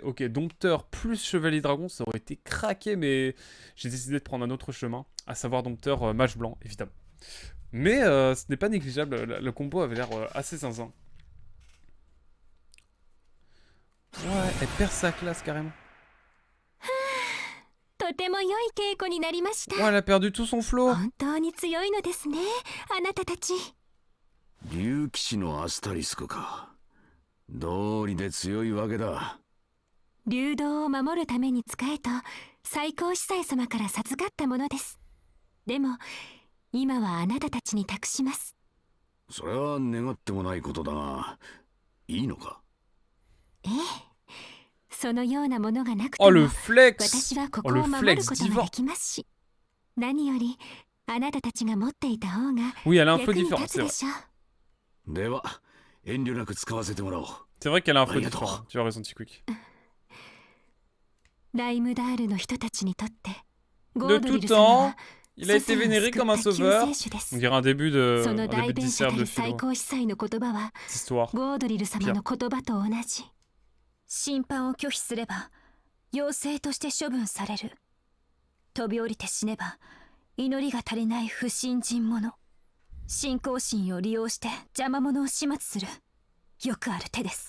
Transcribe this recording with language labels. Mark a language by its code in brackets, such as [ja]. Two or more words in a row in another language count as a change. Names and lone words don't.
[fr] Ok, dompteur plus chevalier dragon, ça aurait été craqué, mais j'ai décidé de prendre un autre chemin, à savoir dompteur mage blanc, évidemment. Mais ce n'est pas négligeable, le combo avait l'air assez zinzin. Ouais, elle perd sa classe carrément. Ouais, elle a perdu tout son flow. [ja] 竜騎士のアスタリスクか。どうりで強いわけだ。流動を守るために使えと最高司祭様から授かったものです。でも今はあなたたちに託します。それは願ってもないことだが、いいのか。ええ、そのようなものがなくても、私はここを守ることができますし、何よりあなたたちが持っていた方が役に立つでしょう。では遠慮なく使わせてもらおう。 [fr] C'est vrai qu'elle a un flow différent. Tu as raison, T-Quick. [ja] ライムダールの人たちにとって、 [fr] De tout temps, il a été vénéré comme un sauveur. On dirait un début d'histoire de philo. Histoire. [ja] ゴードリル様の言葉と同じ。審判を拒否すれば妖精として処分される。飛び降りて死ねば祈りが足りない不信心者。信仰心を利用して邪魔者を始末する。よくある手です。